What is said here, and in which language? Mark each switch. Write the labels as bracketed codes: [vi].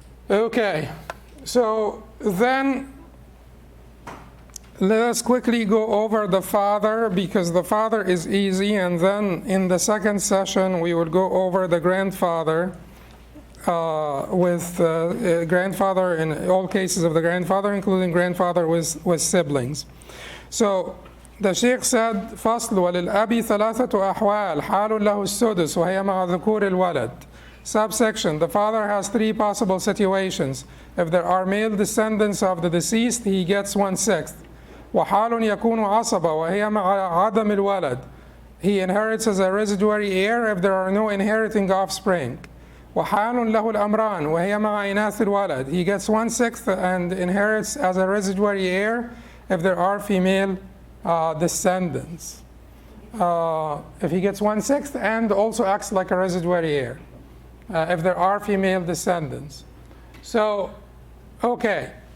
[en] Okay, so then let us quickly go over the father because the father is easy, and then in the second session we will go over the grandfather with grandfather in all cases of the grandfather, including grandfather with siblings. So the Sheikh said, [ar] فصل وللأبي ثلاثة أحوال حال له السدس وهي مع ذكور الولد. [en] Subsection, the father has 3 possible situations. If there are male descendants of the deceased, he gets 1/6. [ar] وحال يكون عصبة وهي مع عدم الولد. [en] He inherits as a residuary heir if there are no inheriting offspring. [ar] وحال له الأمران وهي مع إناث الولد. [en] He gets 1/6 and inherits as a residuary heir if there are female descendants. If he gets 1/6 and also acts like a residuary heir if there are female descendants. So, okay.